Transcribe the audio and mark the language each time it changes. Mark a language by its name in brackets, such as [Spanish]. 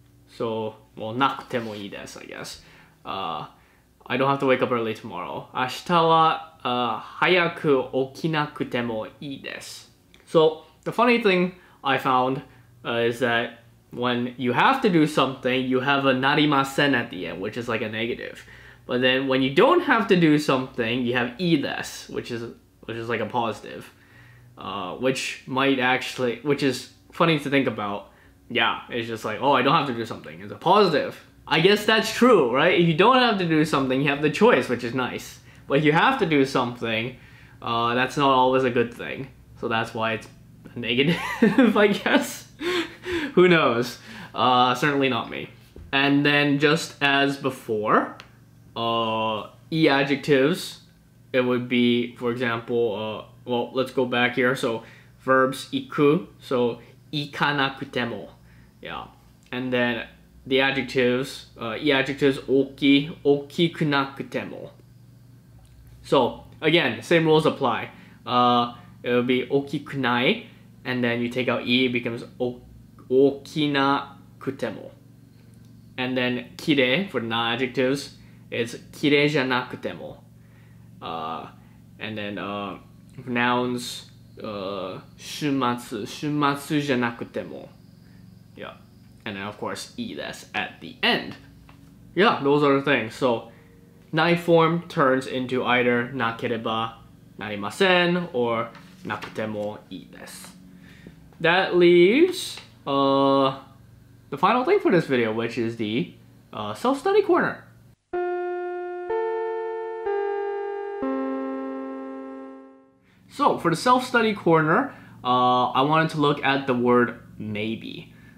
[English] So, well, なくてもいいです, I guess. I don't have to wake up early tomorrow. [Japanese] 明日は早く起きなくてもいいです. [English] So, the funny thing I found is that when you have to do something, you have a なりません at the end, which is like a negative. But then when you don't have to do something, you have いいです, which is like a positive. Which is funny to think about. Yeah, it's just like, oh, I don't have to do something. It's a positive. I guess that's true, right? If you don't have to do something, you have the choice, which is nice. But if you have to do something, that's not always a good thing. So that's why it's a negative, I guess. Who knows? Certainly not me. And then just as before, e adjectives, it would be, for example, well, let's go back here. So verbs 行く, so 行かなくても. Yeah. And then the adjectives, e adjectives 大きくなくても. So again, same rules apply. It will be 大きくない, and then you take out e, it becomes 大きなくても. And then きれい for non adjectives, it's きれいじゃなくても. And then for nouns, 週末じゃなくても. Yeah. And then of course, e that's at the end. Yeah, those are the things. So, ない form turns into either なければなりません or なくてもいいです. That leaves the final thing for this video, which is the self-study corner. So for the self-study corner, I wanted to look at the word maybe.